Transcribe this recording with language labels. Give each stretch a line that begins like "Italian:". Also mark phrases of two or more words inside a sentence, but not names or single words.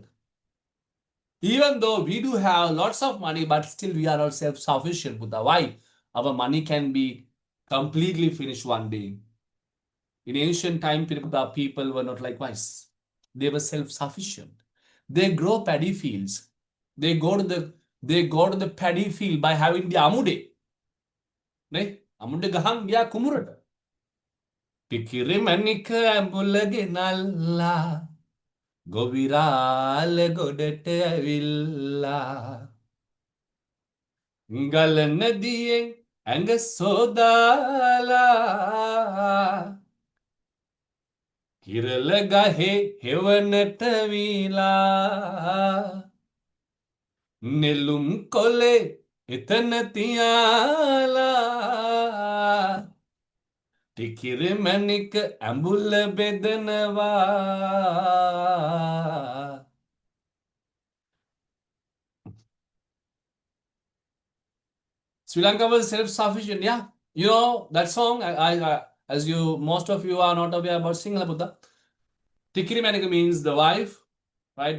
English: Even though we do have lots of money, but still we are not self-sufficient, Buddha. Why? Our money can be completely finished one day. In ancient time, people were not likewise. They were self-sufficient. They grow paddy fields. They go to the paddy field by having the amude. Ne? Amude gahang gya kumurata. Pikire manika ambulage nalla.
Sinhala: ගොවිරාල ගොඩට ඇවිල්ලා ගලනදියෙන් ඇඟ සෝදාලා හිරල ගහේ හෙවනට වීලා නෙළුම් කොලේ එතන තියාලා ටිකිරි මැණික ඇඹුල බෙදනවා.
English: Sri Lanka was self-sufficient. Yeah, you know that song. As most of you are not aware about Singhala Buddha. Tikiri Manika means the wife, right?